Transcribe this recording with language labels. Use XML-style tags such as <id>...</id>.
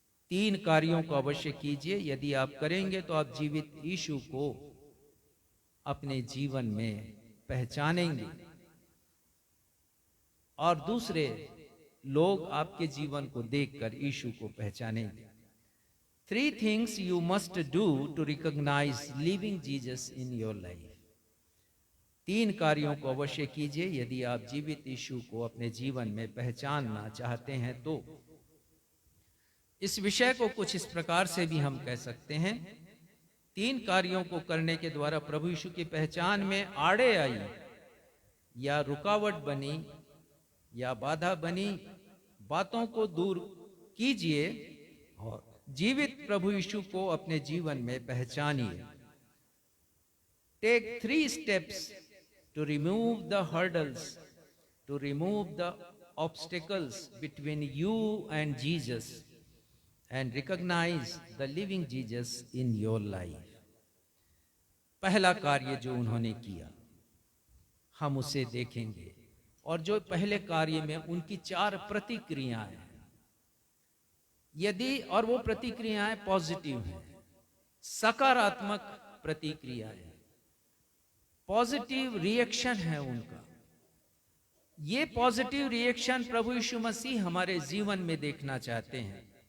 <hi>3 कार्यों को अवश्य कीजिए। यदि आप करेंगे तो आप जीवित यीशु को अपने जीवन में पहचानेंगे और दूसरे लोग आपके जीवन को देखकर यीशु को पहचानेंगे।</hi> <en>3 things you must do to recognize living Jesus in your life.</en> <hi>3 कार्यों को अवश्य कीजिए यदि आप जीवित यीशु को अपने जीवन में पहचानना चाहते हैं तो। इस विषय को कुछ इस प्रकार से भी हम कह सकते हैं, 3 कार्यों को करने के द्वारा प्रभु यीशु की पहचान में आड़े आई या रुकावट बनी या बाधा बनी, बातों को दूर कीजिए और जीवित प्रभु यीशु को अपने जीवन में पहचानिए।</hi> <en>Take 3 steps to remove the hurdles, to remove the obstacles between you and Jesus and recognize the living Jesus in your life.</en> <hi>पहला कार्य जो उन्होंने किया हम उसे देखेंगे, और जो पहले कार्य में उनकी 4 प्रतिक्रियाएं, यदि और वो प्रतिक्रियाएं पॉजिटिव हैं, सकारात्मक प्रतिक्रियाएं, पॉजिटिव रिएक्शन है उनका, ये पॉजिटिव रिएक्शन प्रभु यीशु मसीह हमारे जीवन में देखना चाहते हैं।</hi>